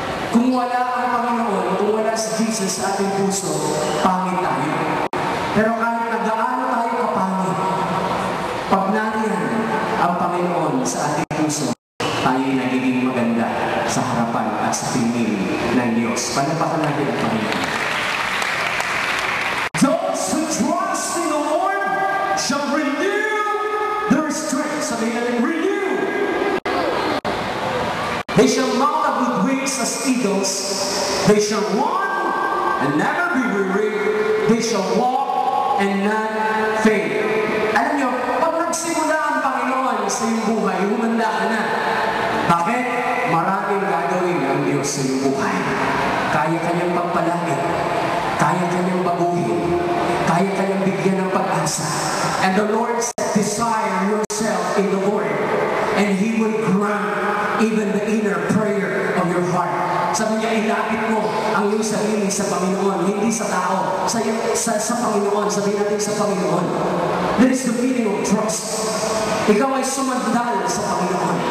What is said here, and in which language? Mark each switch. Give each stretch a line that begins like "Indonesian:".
Filipino: Kung wala ang Panginoon, kung wala si Jesus sa ating puso, pangit tayo. Pero kahit na gaano tayo kapangit, pag nariyan ang Panginoon sa ating puso, tayo'y nagiging maganda sa harapan at sa tingin ng Diyos. Panapakan natin ang Panginoon.
English: Those who trust in the Lord shall renew their strength.
Filipino: Sabihin natin, renew!
English: They shall mount up with wings as eagles. They shall run and never be weary. They shall walk and not faint.
Filipino: Alam niyo, pag nagsimula ang Panginoon sa iyong buhay, humanda ka na. Bakit? Maraming gagawin ang Diyos sa iyong buhay. Kaya kanyang pagpalagay. Kaya kanyang baguhin. Kaya kanyang bigyan ng pag-asa.
English: And the Lord said, desire yourself in the Lord. And He will grant even the inner prayer of your heart.
Filipino: Sabi niya, ilapit mo ang iyong sarili sa Panginoon, hindi sa tao. Sa Panginoon, sabihin natin sa Panginoon.
English: There is the feeling of trust.
Filipino: Ikaw ay sumandal sa Panginoon.